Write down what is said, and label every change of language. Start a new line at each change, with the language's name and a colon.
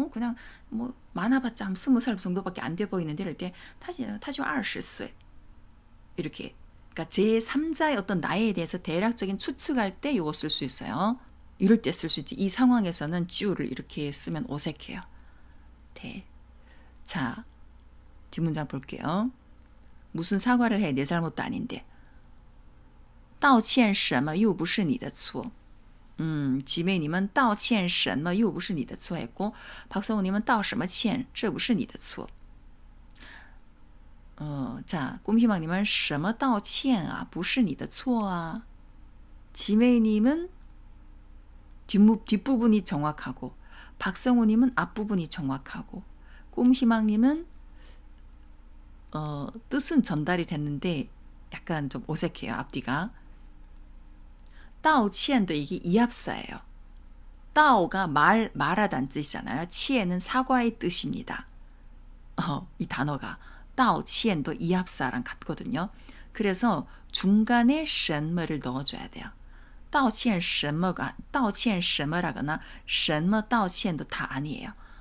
Korean: 그냥 뭐 많아봤자 한 20살 정도밖에 안 돼 보이는데 이럴 때 타지오 20岁 이렇게 그러니까 제3자의 어떤 나이에 대해서 대략적인 추측할 때 이거 쓸 수 있어요. 이럴 때 쓸 수 있지. 이 상황에서는 지우를 이렇게 쓰면 어색해요. 네. 자, 뒷문장 볼게요. 무슨 사과를 해? 내 잘못도 아닌데.
Chinese: 道歉什么又不是你的错.
Korean: 지메이님은
Chinese: 道歉什么又不是你的错
Korean: 했고 박성우님은
Chinese: 道什么歉这不是你的错.
Korean: 자, 꿈희망님은
Chinese: 什么道歉啊不是你的错啊.
Korean: 지메이님은 뒷부분이 정확하고 박성우님은 앞부분이 정확하고 꿈희망님은 뜻은 전달이 됐는데 약간 좀 어색해요. 앞뒤가. 道歉도 이게 이합사예요. 道가 말하다는 뜻이잖아요. 歉은 사과의 뜻입니다. 이 단어가 道歉도 이합사랑 같거든요. 그래서 중간에 什么를 넣어줘야 돼요. 道歉什么가 道歉什么라거나 什么道歉도 다 아니에요.